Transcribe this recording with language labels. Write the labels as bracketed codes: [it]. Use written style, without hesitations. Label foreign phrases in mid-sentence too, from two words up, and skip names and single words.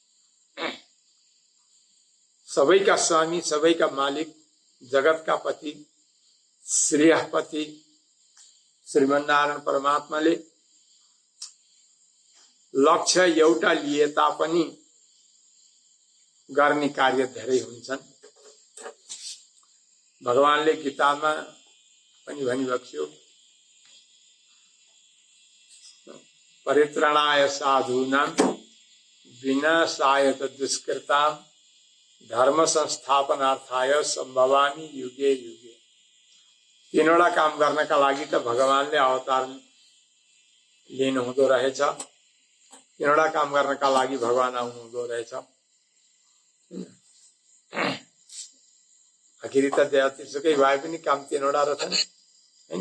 [ne] सबैका स्वामी, सबैका मालिक, जगतका पति, श्रेयपति श्रीमन्नारायण परमात्माले लक्ष्य एउटा लिए तापनि गर्ने कार्य धेरै हुन्छन्। भगवानले गीतामा पनि भन्नुभएको थियो, [sa] परित्राणाय साधूनां विनाशाय दुष्कृतां धर्म संस्थापनार्थाय सम्भवामि युगे युगे। [ne] तीनवटा काम गर्नका लागि त भगवानले अवतार लिनु हुँदो रहेछ। तीनवटा काम गर्नका लागि भगवान आउनु हुँदो रहेछ। आखिरी त जतिसुकै भए पनि काम तीनवटा रहेछन् हैन।